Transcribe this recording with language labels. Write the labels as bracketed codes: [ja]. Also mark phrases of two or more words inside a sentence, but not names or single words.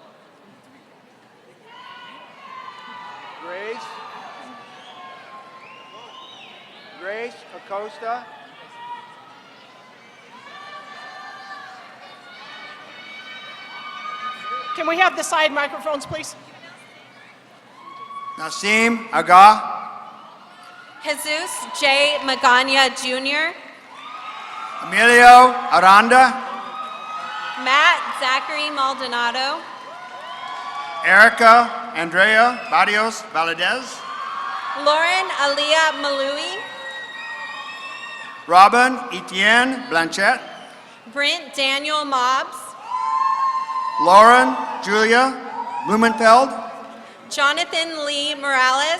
[en] Grace Acosta. Can we have the side microphones, please? Nasim Aga. Jesus J. Magana Jr., Emilio Aranda. Matt Zachary Maldonado, Erica Andrea Barrios Valadez. Lauren Aliyah Malui, Robin Etienne Blanchette. Brent Daniel Mobbs, Lauren Julia Blumenfeld. Jonathan Lee Morales,